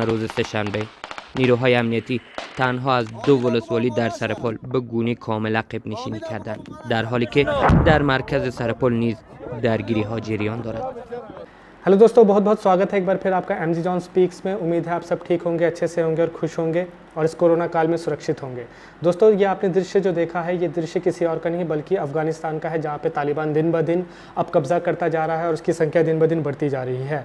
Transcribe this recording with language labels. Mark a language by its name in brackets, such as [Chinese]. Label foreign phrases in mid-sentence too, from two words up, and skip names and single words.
[Persian] سهشنبه نیروهای امنیتی تنها از 2 ولسوالی در سرپل به گونه کامل عقب نشینی کردند، در حالی که در مرکز سرپل نیز درگیری ها جریان دارد. [Hindi] हेलो दोस्तों, बहुत बहुत स्वागत है एक बार फिर आपका एमजी जॉन स्पीक्स में। उम्मीद है आप सब ठीक होंगे, अच्छे से होंगे और खुश होंगे और इस कोरोना काल में सुरक्षित होंगे। दोस्तों, ये आपने दृश्य जो देखा है, ये दृश्य किसी और का नहीं बल्कि अफगानिस्तान का है, जहाँ पे तालिबान दिन ब दिन अब कब्ज़ा करता जा रहा है और उसकी संख्या दिन ब दिन बढ़ती जा रही है।